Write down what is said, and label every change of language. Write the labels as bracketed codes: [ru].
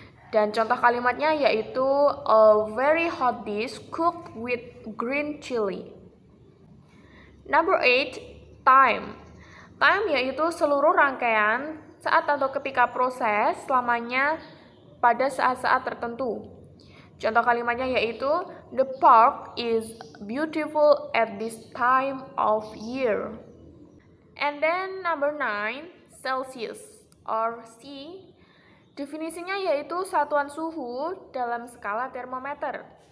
[id] Dan contoh kalimatnya yaitu [en] a very hot dish cooked with green chili. Number 8, time. Time [id] yaitu seluruh rangkaian saat atau ketika proses selamanya pada saat-saat tertentu. Contoh kalimatnya yaitu [en] the park is beautiful at this time of year. And then number 9, Celsius or C. [id] Definisinya yaitu satuan suhu dalam skala termometer.